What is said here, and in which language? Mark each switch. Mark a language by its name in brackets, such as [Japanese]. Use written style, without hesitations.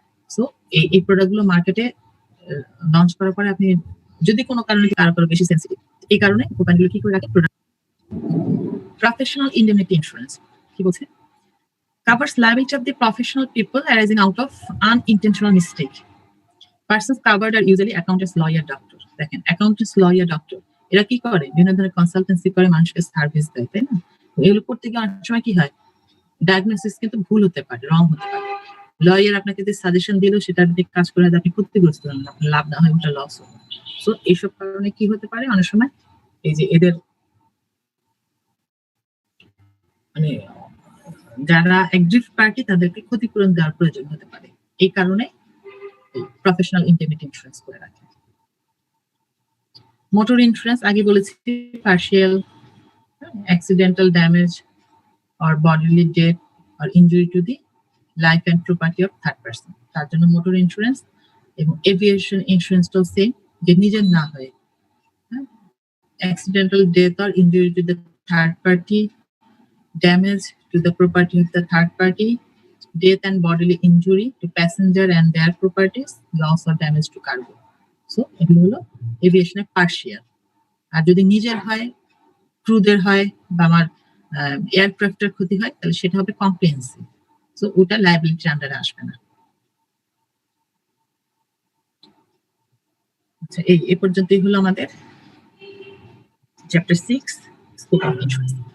[Bangla] So এই product গুলো মার্কেটে লঞ্চ করার পরে আপনি যদি কোনো কারণে কারো বেশি সেন্সিটিভ, এই কারণে কোম্পানিগুলো কি করে রাখে, প্রফেশনাল ইন্ডেমনিটি ইন্স্যুরেন্স কি বলছে, [English] covers liability of the professional people arising out of unintentional mistake. Persons covered are usually accountants, lawyer, doctor. [Bangla] দেখেন, [English] accountants, lawyer, doctor [Bangla] এরা কি করে, বিভিন্ন ধরনের কনসালটেন্সি করে মানুষকে সার্ভিস দেয়, তাই না? এগুলো করতে গিয়ে অনেক সময় কি হয়, ডায়াগনোসিস কিন্তু ভুল হতে পারে, রং হতে পারে। লয়ার আপনাকে যে সাজেশন দিল সেটা আপনি কাজ করে হয়তো আপনি ক্ষতিগ্রস্ত হলেন, আপনার লাভ না হয় ওটা লস হবে। সো এইসব কারণে কি হতে পারে অনেক সময় এই যে এদের মানে যারা এগ্রিভড পার্টি তাদেরকে ক্ষতিপূরণ দেওয়ার প্রয়োজন হতে পারে, এই কারণে প্রফেশনাল ইন্ডেমনিটি ইন্স্যুরেন্স করে রাখে। মোটর ইন্স্যুরেন্স আগে বলেছি partial [English] accidental damage or bodily death or injury to the life and property of third person, [Bangla] তার জন্য মোটর ইন্স্যুরেন্স। এবং এভিয়েশন ইন্স্যুরেন্সটাও সেম, যে নিজের না হয় [English] accidental death or injury to the third party, damage to the property of the third party, death and bodily injury to passenger and their properties, loss or damage to cargo. [Bangla] So এগুলো হলো এভিয়েশনের partial. আর যদি নিজের হয়, ক্রুদের হয় বা আমার এয়ারক্রাফটের ক্ষতি হয়, তাহলে সেটা হবে কম্প্রিহেন্সিভ। সো ওটা লায়াবিলিটির আন্ডারে আসবে না। আচ্ছা, এই পর্যন্তই হলো আমাদের চ্যাপ্টার 6 স্কোপ অফ ইন্স্যুরেন্স।